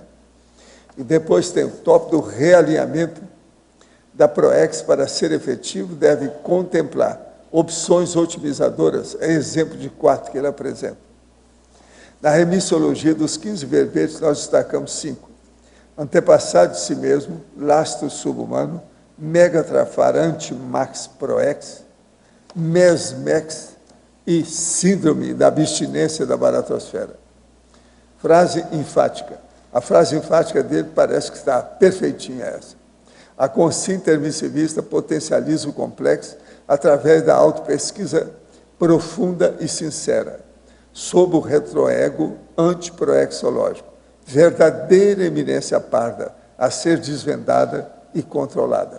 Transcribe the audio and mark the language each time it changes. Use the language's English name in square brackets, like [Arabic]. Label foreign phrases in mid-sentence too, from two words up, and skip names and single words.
[Portuguese] E depois tem o tópico do realinhamento da proex para ser efetivo, deve contemplar opções otimizadoras, é exemplo de 4 que ele apresenta. Na remissiologia dos 15 verbetes, nós destacamos 5. Antepassado de si mesmo, lastro subhumano, megatrafar anti-max proex, mesmex e síndrome da abstinência da baratosfera. Frase enfática. A frase enfática dele parece que está perfeitinha essa. A consciência intermissivista potencializa o complexo através da autopesquisa profunda e sincera, sob o retroego antiproexológico, verdadeira eminência parda a ser desvendada e controlada.